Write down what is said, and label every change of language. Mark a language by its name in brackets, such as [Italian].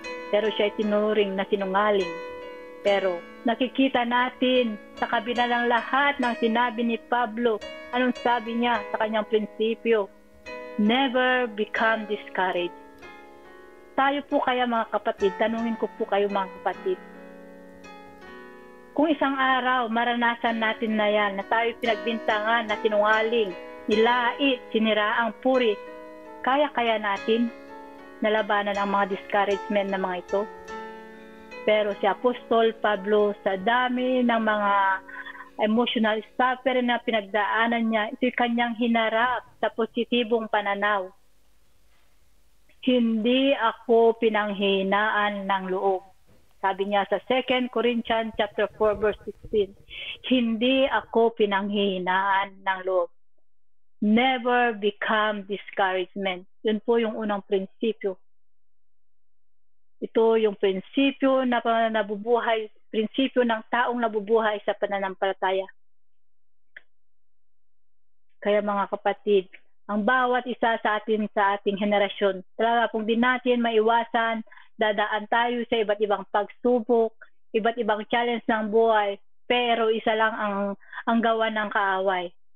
[Filipino] Pero siya ay tinuring na sinungaling. Pero nakikita natin sa kabila ng lahat ng sinabi ni Pablo, anong sabi niya sa kanyang prinsipyo? [English] Never become discouraged. [Filipino] Tayo po kaya mga kapatid, tanungin ko po kayo mga kapatid, kung isang araw maranasan natin na yan, na tayo pinagbintangan na sinungaling, nilait, siniraang puri, kaya natin nalabanan ang mga [English] discouragement [Filipino] na mga ito? Pero si Apostol Pablo, sa dami ng mga [English] emotional suffering [Filipino] na pinagdaanan niya, ito'y kanyang hinarap sa positibong pananaw. Hindi ako pinanghinaan ng loob. Sabi niya sa 2 Corinthians chapter 4 verse 16, hindi ako pinanghinaan ng loob. [English] never become discouragement. [Filipino] Yun po yung unang prinsipyo. Ito yung prinsipyo na nabubuhay, prinsipyo ng taong nabubuhay sa pananampalataya. Kaya mga kapatid, ang bawat isa sa atin sa ating henerasyon, talaga kung di natin maiwasan, dadaan tayo sa iba't ibang pagsubok, iba't ibang [English] challenge [Filipino] ng buhay, pero isa lang ang gawa ng kaaway.